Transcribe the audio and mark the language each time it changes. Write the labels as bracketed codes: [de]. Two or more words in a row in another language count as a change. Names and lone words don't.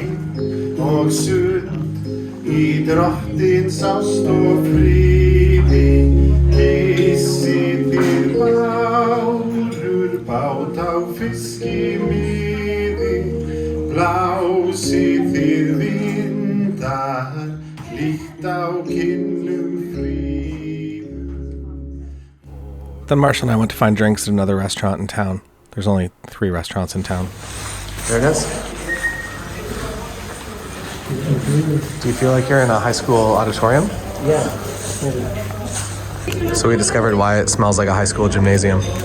[is] Og sutt í drottins ást og friði, kissið þér bárur, bát á fiskimiði, blásið þér vindar, hlýtt á kinnum fríðu. [en] Then Marshall and I went to find drinks at another restaurant in town. There's only 3 restaurants in town. There it is. Do you feel like you're in a high school auditorium? Yeah. So we discovered why it smells like a high school gymnasium.